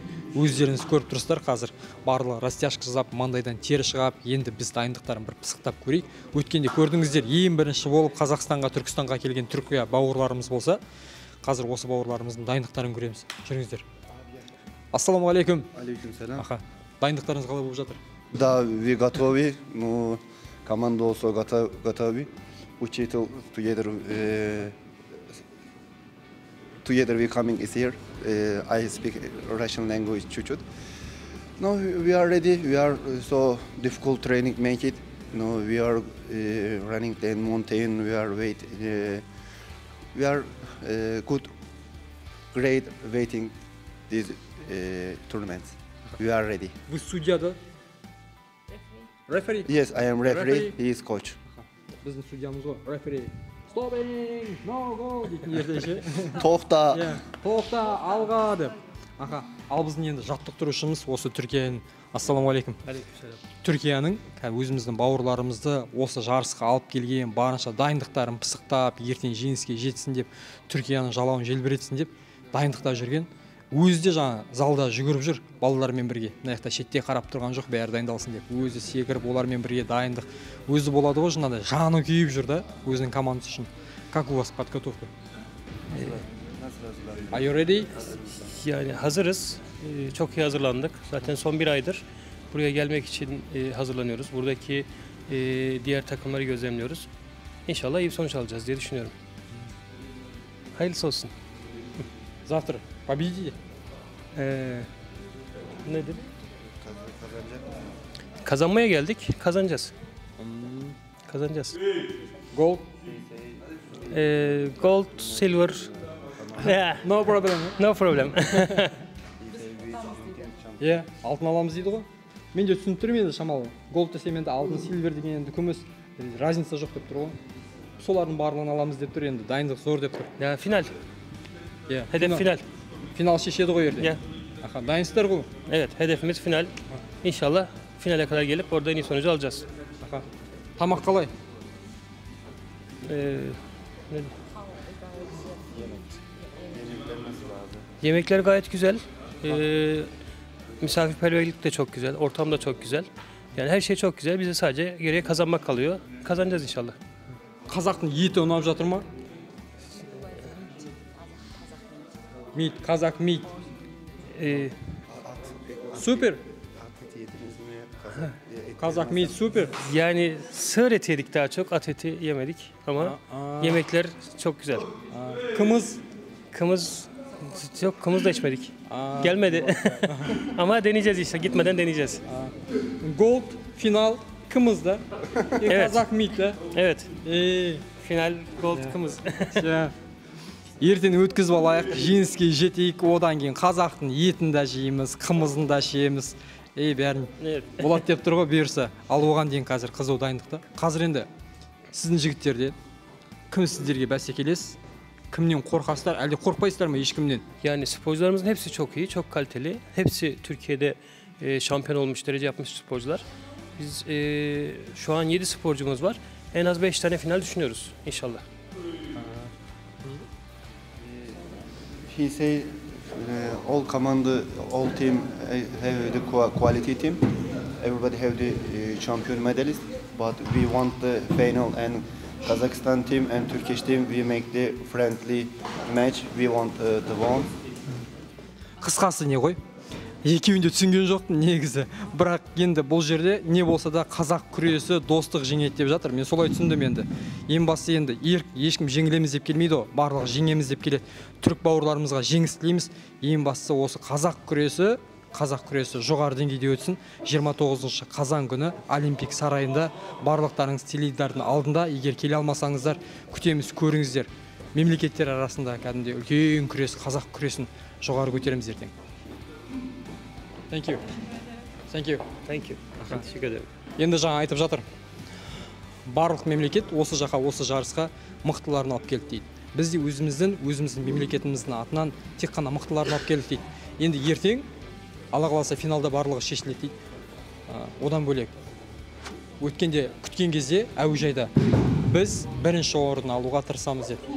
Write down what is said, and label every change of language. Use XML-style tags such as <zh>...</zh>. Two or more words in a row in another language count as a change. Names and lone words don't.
<kk>Өздеріңіз көріп тұрсыздар, қазір барлығы растяжка жасап, маңдайдан тері шығып, енді біз дайындықтарын бір пысықтап көрейік. Өткенде көрдіңіздер, ең бірінші болып Қазақстанға, Түркістанға келген Түркия бауырларымыз болса, қазір осы бауырларымыздың дайындықтарын көреміз. Жүріңіздер. Ассаламалейкум. Алейкум салам. Дайындықтарыңыз қалай болып жатыр?</kk> <ru>Да, we готовы, но команда also готовы.</ru> <en>Учитель together we coming is here. I speak Russian language чуть-чуть. No, we are ready. We are so difficult training make it. No, we are running the mountain. We are wait. We are good, great waiting these tournaments. We are ready.</en> <ru>Вы судья, да?</ru> <en>Referee? Yes, I am referee. He is coach.</en> <kk>Біздің судьямыз ғой,</kk> <en>referee. Stopping, no go</en> <kk>дейтін ертеңше. Тоқта. Тоқта, алға деп. Ал біздің енді жаттықтырушымыз осы Түркияның. Ассаламалейкум. Түркияның өзіміздің бауырларымызды осы жарысқа алып келген, барынша дайындықтарын пысықтап, ертең жеңіске жетсін деп, Түркияның жалауын желбіретсін деп дайындықта жүрген. Өзі де жаңа залда жүгіріп жүр балалармен бірге. Мына жақта шетте қарап тұрған жоқ, бәрі дайындалсын деп. Өзі секіріп, олармен бірге дайындық. Өзі болады ғой, жаңағыдай жаны күйіп жүр да, өзінің командасы үшін.</kk> <ru>Как у вас подготовка?</ru> <en>Are you ready?</en> <tr>Yani hazırız. Çok iyi hazırlandık. Zaten son bir aydır buraya gelmek için hazırlanıyoruz. Buradaki diğer takımları gözlemliyoruz. İnşallah iyi bir sonuç alacağız diye düşünüyorum. Hayırlısı olsun.</tr> <ru>Завтра победите.</ru> <tr>Nedir? Kazanmaya geldik. Kazanacağız. Kazanacağız.</tr> <en>Gold. Gold, silver. No problem. No problem.</en> <kk>Алтын аламыз дейді ғой. Мен де түсініп тұрмын енді шамалы. Gold десем енді алтын, silver деген енді күміс. Разница жоқ деп тұр ғой. Солардың барлығын аламыз деп тұр енді. Дайындық зор деп тұр.</kk> <tr>Ya final. Hedef final.</tr> <kk>Final şişedi ғой ертең. Дайынсыздар ғой.</kk> <tr>Evet, hedefimiz final. İnşallah finale kadar gelip orada en iyi sonucu alacağız. Тамақ қалай? Yemekler gayet güzel. Misafirperverlik de çok güzel. Ortam da çok güzel. Yani her şey çok güzel. Bize sadece geriye kazanmak kalıyor. Kazanacağız inşallah.</tr> <kk>Қазақтың еті ұнап жатыр ма?</kk> <en>Meat, Kazak meat.</en> <tr>Süper.</tr> <en>Kazak meat</en> <tr>süper. Yani sığır eti yedik daha çok. At eti yemedik ama yemekler çok güzel. Kımız yok, kımız da içmedik. Gelmedi. Ama deneyeceğiz işte. Gitmeden deneyeceğiz. Gold final kımızda. Evet.</tr> <en>Kazak meat'le.</en> <tr>Evet. Final gold kımız.</tr> <kk>Ертең өткізіп алайық, жеңіске жетейік, одан кейін қазақтың етін де жейміз, қымызын да жейміз. Бәрін болады деп тұр ғой бұйырса. Ал оған дейін қазір қызу дайындықта. Қазір енді сіздің жігіттерде кім сіздерге бәсекелес?</kk> <tr>Kimden korkarsızlar? Elde korkmayızlar mı hiç kimden? Yani sporcularımızın hepsi çok iyi, çok kaliteli. Hepsi Türkiye'de şampiyon olmuş, derece yapmış sporcular. Biz şu an 7 sporcumuz var. En az 5 tane final düşünüyoruz inşallah.</tr> <en>He say all command, all team have the quality team. Everybody have the champion medalist, but we want the final and Kazakhstan team and Turkish team we make the friendly match. We want the one.</en> <kk>Қысқасы не ғой? Екеуін де түсінген жоқтым негізі. Бірақ енді бұл жерде не болса да қазақ күресі достық жеңеді деп жатыр. Мен солай түсіндім енді. Ең басты енді ешкім жеңілеміз деп келмейді ғой. Барлығы жеңеміз деп келеді. Түрік бауырларымызға жеңіс тілейміз. Ең бастысы осы қазақ күресі жоғары деңгейде өтсін. 29 қазан күні Олимпик сарайында барлықтарыңыз теледидардың алдында, егер келе алмасаңыздар, күтеміз, көріңіздер. Мемлекеттер арасында кәдімгідей үлкен күрес, қазақ күресін жоғары көтереміз ертең.</kk> <en>Thank you. Thank you.</en> <tr>Teşekkür ederim.</tr> <kk>Енді жаңа айтып жатыр. барлық мемлекет осы жаққа, осы жарысқа мықтыларын алып келді дейді. Біз де өзіміздің мемлекетіміздің атынан тек қана мықтыларын алып келдік дейді. Енді ертең Алла қаласа финалда барлығы шешіледі дейді. Одан бөлек өткенде күткен кезде әуежайда біз бірінші орын алуға тырысамыз деді.</kk>